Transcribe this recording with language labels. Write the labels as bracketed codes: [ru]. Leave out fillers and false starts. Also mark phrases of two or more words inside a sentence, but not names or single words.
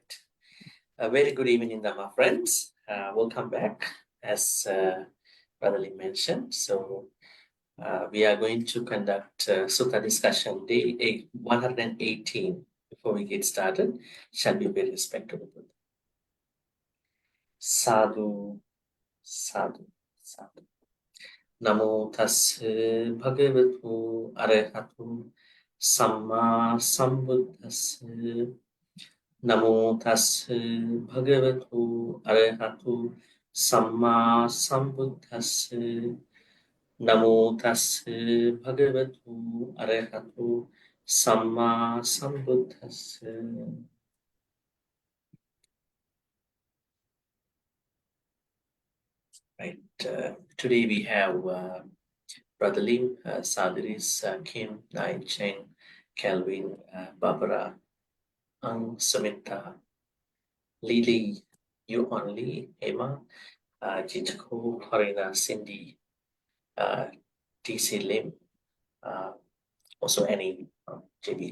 [en] A very good evening, Dhamma friends. Welcome back, as Brother Lim mentioned. So we are going to conduct Sutta discussion day 118. Before we get started, shall we pay respect to the Buddha? [pi] Sadhu, sadhu, sadhu. Namo tassa bhagavatu arahatu Samma Sambuddhassa. Namo tassa bhagavatu arahatu Samma Sambuddhassa. Namo tassa bhagavatu arahatu Samma Sambuddhassa. [en] Right. Today we have Brother Lim, Sadhris, Kim, Nai, Cheng, Kelvin, Barbara, Ang, Samantha, Lily, You Only, Emma, Chichako, Harina, Cindy, TC Lim, also Annie, JB.